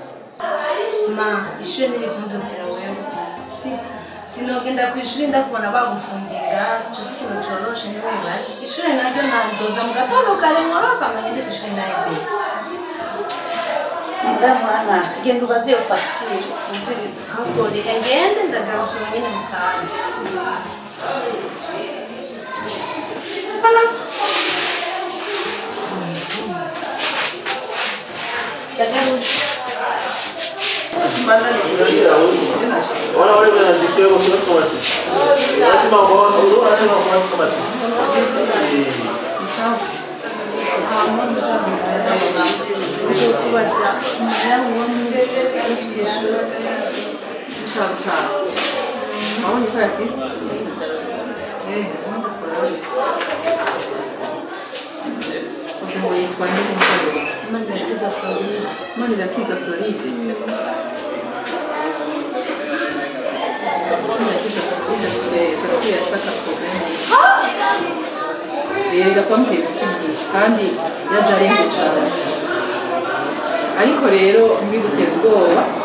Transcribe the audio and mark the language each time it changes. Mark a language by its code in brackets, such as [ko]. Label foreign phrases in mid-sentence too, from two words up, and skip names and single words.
[rn] ma ishuri n'ibikundutira wewe sinogenda ku ishuri ndakubona bagufungiye ngaha cyose ikintu coroshe ntiwibaze ishuri naryo nanzoza mu gatondo kare nkoropa ngende ku ishuri nahezetse ndamwana genda ubaze iyo facture umviriza ahubwo reka ngende ndagarutse nyine mu kanya [sw] Wana wale wanazikiwa kwa sababu kama sisi. Lazima wao ndio lazima wao kama sisi. [rn] kubaza umuryango wo muri twishura ushaka mabonye ko yakize ubu yitwa Niwirabire Manirakiza Floride rero twamuteye kwigisha kandi yaje arenge cyane ariko rero mbigutera ubwoba